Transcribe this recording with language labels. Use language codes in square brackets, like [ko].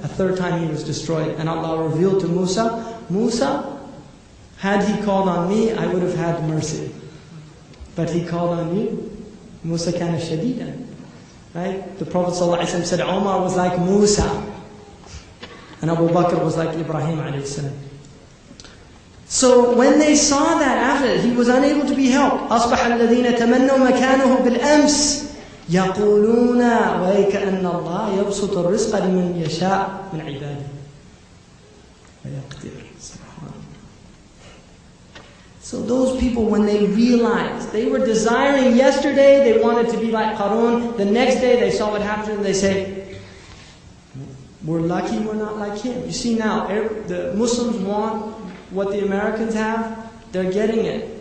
[en] A third time he was destroyed. And Allah revealed to Musa, Musa, had he called on me, I would have had mercy. But he called on you. Musa kana shadidan. Right? The Prophet ﷺ said Omar was like Musa. And Abu Bakr was like Ibrahim alayhi salam. So when they saw that after he was unable to be helped, [ar] أصبح الذين تمنوا مكانه بالأمس يقولون وَيْكَأَنَّ اللَّهَ يَبْسُطُ الرِّزْقَ لِمَنْ يَشَاءُ مِنْ عِبَادِهِ وَيَقْدِرُ. [en] So those people, when they realized, they were desiring yesterday, they wanted to be like Qarun. The next day they saw what happened and they say, we're lucky we're not like him. You see now, the Muslims want what the Americans have, they're getting it.